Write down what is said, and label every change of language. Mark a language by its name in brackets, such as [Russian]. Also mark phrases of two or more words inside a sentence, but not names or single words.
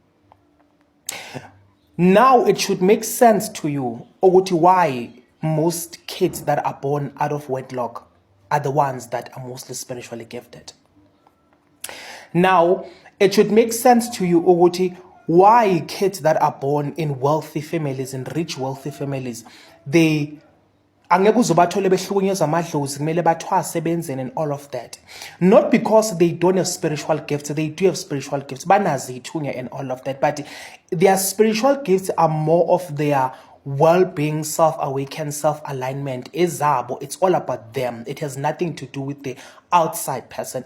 [English] Now it should make sense to you why most kids that are born out of wedlock are the ones that are mostly spiritually gifted. Now it should make sense to you why kids that are born in wealthy families, in rich wealthy families, they [Zulu] angeke uzobathole behlukunyezwa amadlozi kumele bathwase benzeni [English] and all of that. Not because they don't have spiritual gifts, they do have spiritual gifts, [Zulu] banazi ithunya [English] and all of that, but their spiritual gifts are more of their well-being, self-awakened, self-alignment. Izabo, it's all about them. It has nothing to do with the outside person.